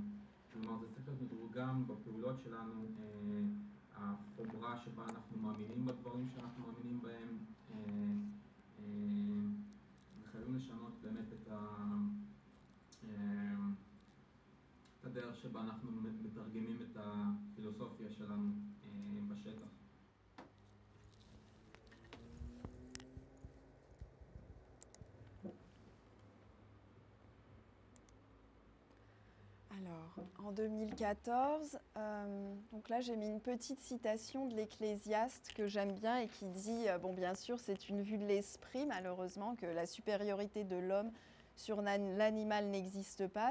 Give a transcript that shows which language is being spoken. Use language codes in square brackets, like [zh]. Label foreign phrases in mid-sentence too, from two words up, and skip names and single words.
[he] כלומר, זה צריך להיות מתורגם בפעולות שלנו, החומרה שבה אנחנו מאמינים בדברים שאנחנו מאמינים בהם, וחייבים לשנות באמת את הדרך שבה אנחנו מתרגמים את הפילוסופיה שלנו בשטח. [fr] Alors, en 2014, donc là j'ai mis une petite citation de l'Ecclésiaste que j'aime bien et qui dit, bon bien sûr c'est une vue de l'esprit malheureusement, que la supériorité de l'homme sur l'animal n'existe pas.